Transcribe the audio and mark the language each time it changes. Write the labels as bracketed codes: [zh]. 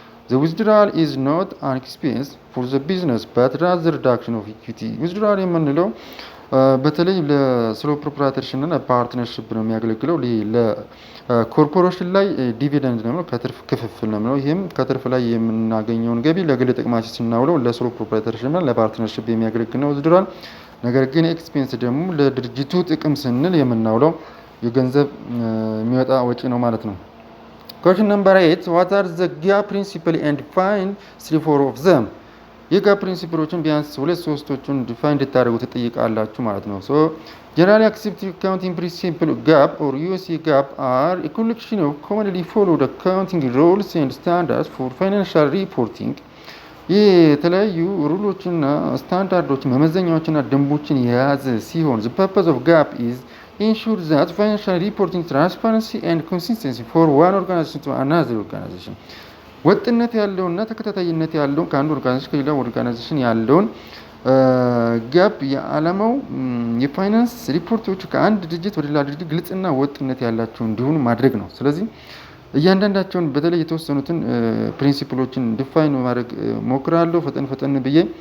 [en] The withdrawal is not an expense for the business but rather reduction of equity. [am] Withdrawal የምንለው በተለይ ለሶሎ ፕሮፕራይተርሽፕ እና ፓርትነርሺፕ ነው የሚያገለግለው። ለኮርፖሬሽን ላይ ዲቪደንድ ነው፣ ከትርፍ ክፍፍል ነው። ይሄም ከትርፍ ላይ የምናገኘውን ገቢ ለግል ጥቅማችን ስናውለው ለሶሎ ፕሮፕራይተርሽፕ እና ለፓርትነርሺፕ የሚያገለግል ነው withdrawal። ነገር ግን ኤክስፔንስ ደግሞ ለድርጅቱ ጥቅም ስንል የምናውለው የገንዘብ የሚወጣ ወጪ ነው ማለት ነው። [en] Question number 8. What are the GAAP principle and find 3-4 of them? [am] የጋፕ ፕሪንሲፕሎችን ቢያንስ 2-3ቶቹን ዲፋይን እንድታደርጉ ትጠይቃላችሁ ማለት ነው። [en] So generally accepted accounting principle GAAP or USA GAAP are a collection of commonly followed accounting rules and standards for financial reporting. [am] የተለያዩ ሩሎችና ስታንዳርዶችን መመዘኛዎችና ደንቦችን የያዘ ሲሆን [en] the purpose of GAAP is ensure that financial reporting transparency and consistency for one organization to another organization. [am] ወጥነት ያለውና ተከታታይነት ያለውን ከአንዱ ኦርጋናይዜሽን ከሌላ ኦርጋናይዜሽን ያለውን ጋፕ የዓላማው የፋይናንስ ሪፖርቶች ከአንድ ድርጅት ወደ ሌላ ድርጅት ግልጽና ወጥነት ያላቸው እንዲሆኑ ማድረግ ነው። ስለዚህ እያንዳንዳቸውን በተለይ የተወሰኑትን ፕሪንሲፕሎችን ዲፋይን ማድረግ ሞክራለሁ ፈጠን ብዬ።